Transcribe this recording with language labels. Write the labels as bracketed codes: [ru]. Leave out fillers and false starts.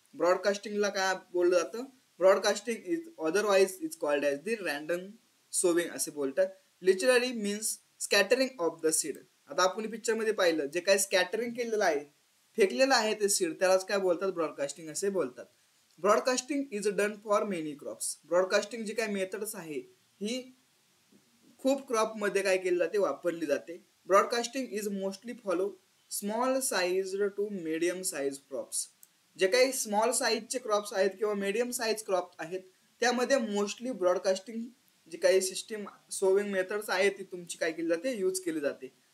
[mr] ब्रॉडकास्टिंगला काय बोललं जातं, [en] broadcasting is otherwise is called as the random sowing [mr] असे बोलतात. [en] Literally means scattering of the seed. [mr] आता आपण पिक्चर मध्ये पाहिलं, जे काय स्कॅटरिंग केलेलं आहे, फेकलेलं आहे ते सीड, त्यालाच काय बोलतात, ब्रॉडकास्टिंग असे बोलतात. [en] Broadcasting is done for many crops. [mr] Broadcasting जी काय मेथड्स आहे ही खूप क्रॉप मध्ये काय केली जाते, वापरली जाते. [en] Broadcasting is mostly follow small size to medium size crops. [mr] जे काही स्मॉल साईजचे क्रॉप्स आहेत किंवा मीडियम साईज क्रॉप आहेत त्यामध्ये मोस्टली ब्रॉडकास्टिंग जी काही सिस्टीम सोविंग मेथड्स आहेत ती तुमची काय केली जाते, यूज केली जाते.